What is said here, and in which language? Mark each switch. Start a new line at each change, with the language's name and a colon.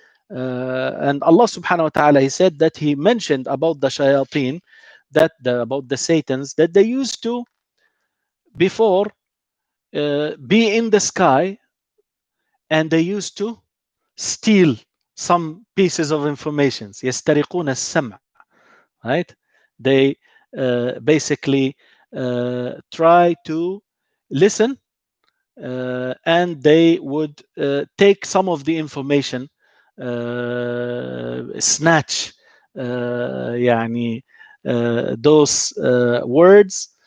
English: And Allah subhanahu wa ta'ala, he said that he mentioned about the shayateen, about the satans, that they used to before be in the sky, and they used to steal some pieces of information.
Arabic: يسترقون السمع, right?
English: They basically try to listen and they would take some of the information, snatch يعني those words.